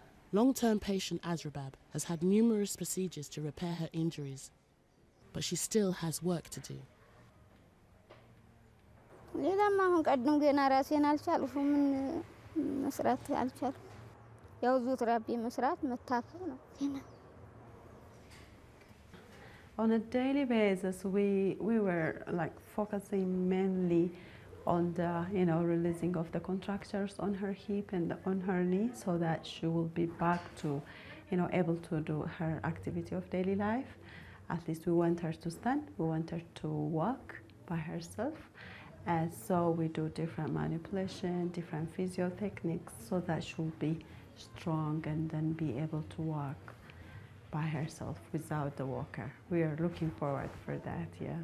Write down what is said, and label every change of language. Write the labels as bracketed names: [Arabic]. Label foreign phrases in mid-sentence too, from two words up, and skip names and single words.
[English] Long-term patient Rabab has had numerous procedures to repair her injuries, but she still has work to do. [Amharic] ሌላማ አሁን ቀድም ገና ራሴን አልቻልኩም መስራት አልቻልኩም ያው ዙትራቢ መስራት መታከም ነው ገና [English] On a daily basis we were like focusing mainly on the releasing of the contractures on her hip and on her knee so that she will be back to able to do her activity of daily life. At least we want her to stand, we want her to walk by herself. And so we do different manipulation, different physio techniques so that she'll be strong and then be able to walk by herself without the walker. We are looking forward for that, yeah.